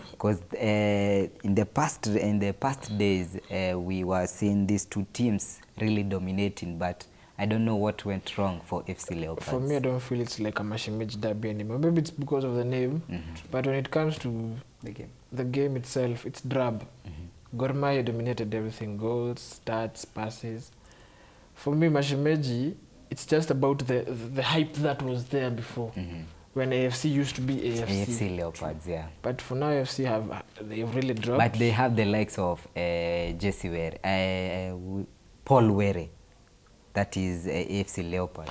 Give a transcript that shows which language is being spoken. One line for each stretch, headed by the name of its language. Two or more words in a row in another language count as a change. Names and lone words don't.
English: because in the past days, we were seeing these two teams really dominating, but I don't know what went wrong for FC Leopards. For me, I don't feel it's like a Mashemeji derby anymore. Maybe it's because of the name, but when it comes to the game itself, it's drab. Gor Mahia dominated everything: goals, stats, passes. For me, Mashemeji, it's just about the hype that was there before. When AFC used to be AFC Leopards, yeah. But for now, AFC they've really dropped. But they have the likes of Jesse Were, Paul Were, that is AFC Leopards.